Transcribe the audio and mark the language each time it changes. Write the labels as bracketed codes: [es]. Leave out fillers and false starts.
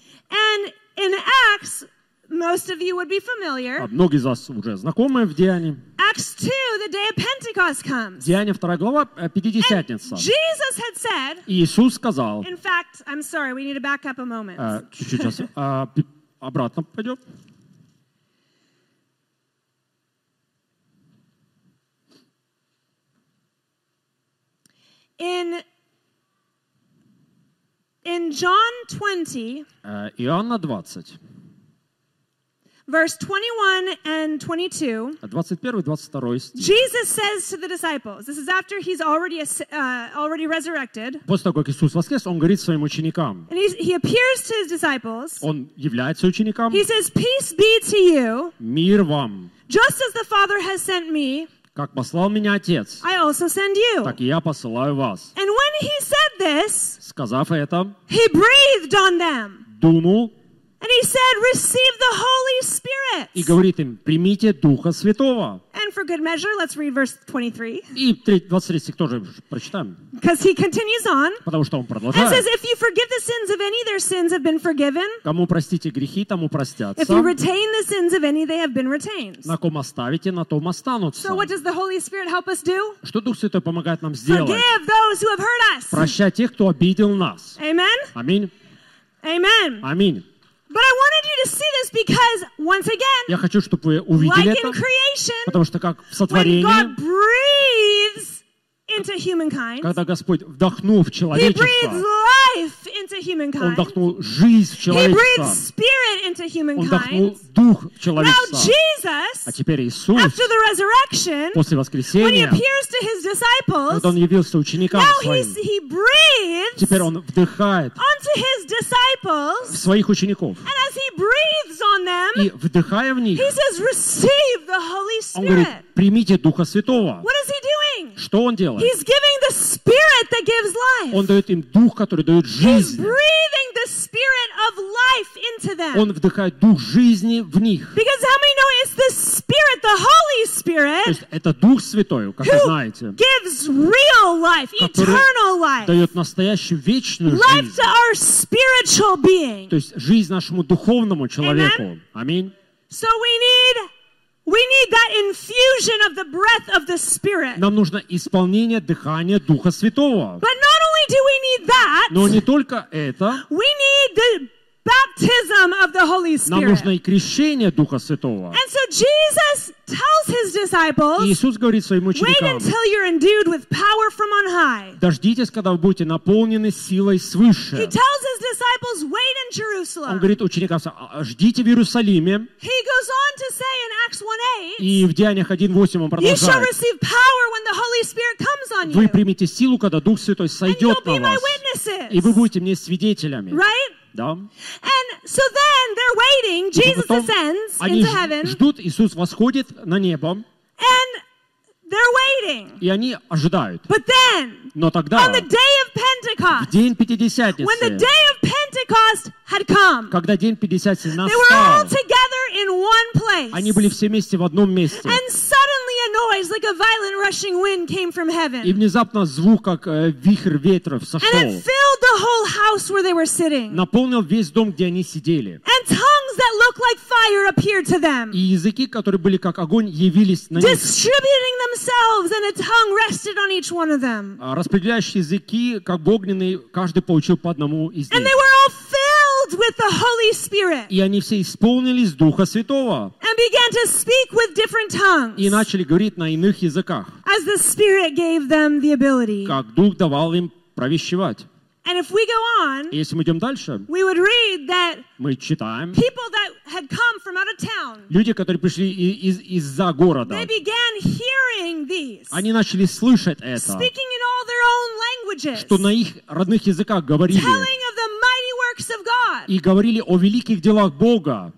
[en] And in Acts, most of you would be familiar. [ru] А многие из вас уже знакомы в Деянии. [en] Acts 2, the day of Pentecost comes. [ru] Деяния 2 глава, Пятидесятница. [en] And Jesus had said. [ru] Иисус сказал. [en] In fact, I'm sorry, we need to back up a moment. [ru] обратно пойдем. [en] In John 20, [ru] Иоанна 20, [en] verse 21 and 22, [ru] 21 и 22 стих, [en] Jesus says to the disciples, this is after he's already resurrected, [ru] после того, как Иисус воскрес, он говорит своим ученикам, [en] and he appears to his disciples, [ru] он является ученикам, [en] he says, peace be to you, [ru] мир вам, [en] just as the Father has sent me, [ru] как послал меня Отец, [en] I also send you. [ru] Так и я посылаю вас. [en] And when he said this, [ru] сказав это, [en] he breathed on them. [ru] Дунул. [en] And he said, receive the Holy Spirit. [ru] И говорит им, примите Духа Святого. [en] And for good measure, let's read verse 23. [ru] И 23 стих тоже прочитаем. [en] Because he continues on. [ru] Потому что он продолжает. [en] And says, if you forgive the sins of any, their sins have been forgiven. [ru] Кому простите грехи, тому простятся. [en] If you retain the sins of any, they have been retained. [ru] На ком оставите, на том останутся. [en] So what does the Holy Spirit help us do? [ru] Что Дух Святой помогает нам сделать? [en] Forgive those who have hurt us. [ru] Прощать тех, кто обидел нас. [en] Amen. [ru] Аминь. [en] Amen. [ru] Аминь. [en] But I wanted you to see this because once again, [ru] я хочу, чтобы вы увидели [en] like [ru] это, [en] in creation, [ru] потому что как в сотворении, [en] when God breathes into humankind, [ru] когда Господь вдохнул в человечество, [en] he breathes life into humankind, [ru] он вдохнул жизнь в человечество, [en] he breathes spirit into humankind, [ru] он вдохнул дух в человечество. [en] Now Jesus, [ru] а теперь Иисус, [en] after the resurrection, [ru] после воскресения, [en] when he appears to his disciples, [ru] когда он явился ученикам [en] now [ru] своим, [en] he breathes, [ru] теперь он вдыхает [en] onto his disciples, [ru] в своих учеников. [en] And as he breathes on them, [ru] и вдыхая в них, [en] he says, receive the Holy Spirit. [ru] Он говорит, примите Духа Святого. [en] What is he doing? [ru] Что он делает? [en] He's giving the spirit that gives life. [ru] Он дает им дух, который дает жизнь. [en] He's breathing the spirit of life into them. [ru] Он вдыхает дух жизни в них. [en] Because how many know it's the spirit, the Holy Spirit, [ru] то есть это Дух Святой, как [en] who [ru] вы знаете, [en] gives real life, eternal life, [ru] дает настоящую вечную [en] life [ru] жизнь, [en] to our spiritual being. [ru] То есть жизнь нашему духовному человеку. Аминь. [en] So we need that infusion of the breath of the Spirit. [ru] Нам нужно исполнение дыхания Духа Святого. [en] But not only do we need that. [ru] Но не только это. [en] We need the baptism of the Holy Spirit. [ru] Нам нужно и крещение Духа Святого. [en] And so Jesus tells his disciples. [ru] Иисус говорит своим ученикам. [en] Wait until you're endued with power from on high. [ru] Дождитесь, когда вы будете наполнены силой свыше. [en] He tells his disciples, wait in Jerusalem. [ru] Он говорит ученикам, ждите в Иерусалиме. [en] He goes on to say in Acts 1:8. [ru] И в Деяниях 1:8 он продолжает. [en] You shall receive power when the Holy Spirit comes on you. [ru] Вы примете силу, когда Дух Святой сойдет на вас. [en] And you'll be my witnesses. [ru] И вы будете мне свидетелями. [en] Right? [ru] Да. [en] And so then they're waiting. Jesus ascends into heaven. [ru] Они ждут, Иисус восходит на небо. [en] And they're waiting. [ru] И они ожидают. [en] But then, [ru] но тогда, [en] on the day of Pentecost, [ru] в день Пятидесятницы, [en] when the day of Pentecost Pentecost had come. [ru] Когда день Пятидесятницы настал. [en] They were all together in one place. [ru] Они были все вместе в одном месте. [en] And suddenly a noise like a violent rushing wind came from heaven. [ru] И внезапно звук как вихрь ветров сошел. [en] And it filled the whole house where they were sitting. [ru] Наполнил весь дом, где они сидели. [en] And tongues that looked like fire appeared to them. [ru] И языки, которые были как огонь, явились на них. [en] Distributing themselves, and a tongue rested on each one of them. [ru] Распределяющие языки, как огненные, каждый получил по одному из них. [en] And they were all filled with the Holy Spirit. [ru] И они все исполнились Духа Святого. [en] And began to speak with different tongues. [ru] И начали говорить на иных языках. [en] As the Spirit gave them the ability. [ru] Как Дух давал им провещевать. [en] And if we go on, [ru] если мы идем дальше, [en] we would read that [ru] мы читаем, [en] people that had come from out of town, [ru] люди, которые пришли из-за города, [en] they began hearing these, [ru] они начали слышать это, [en] speaking in all their own languages, [ru] что на их родных языках говорили, [en] telling of the mighty works of God. [ru] И говорили о великих делах Бога.